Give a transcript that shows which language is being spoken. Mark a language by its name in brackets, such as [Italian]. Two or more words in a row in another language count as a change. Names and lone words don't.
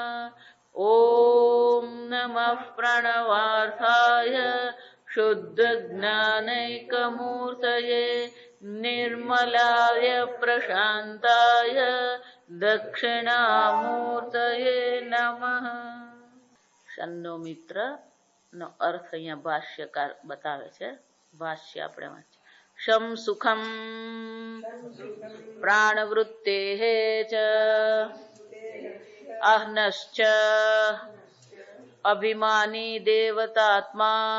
[Sanskrit] ॐ नमः प्रणवार्थाय शुद्धज्ञानैकमूर्तये निर्मलाय प्रशान्ताय दक्षिणामूर्तये नमः। [Gujarati] શન્નો મિત્ર નો અર્થ અહીંયા ભાષ્યકાર બતાવે છે. ભાષ્ય આપણે વાંચીએ. [Sanskrit] શમ સુખમ પ્રાણવૃત્તેઃ ચ અહ્નશ્ચ અભિમાની દેવતાત્મા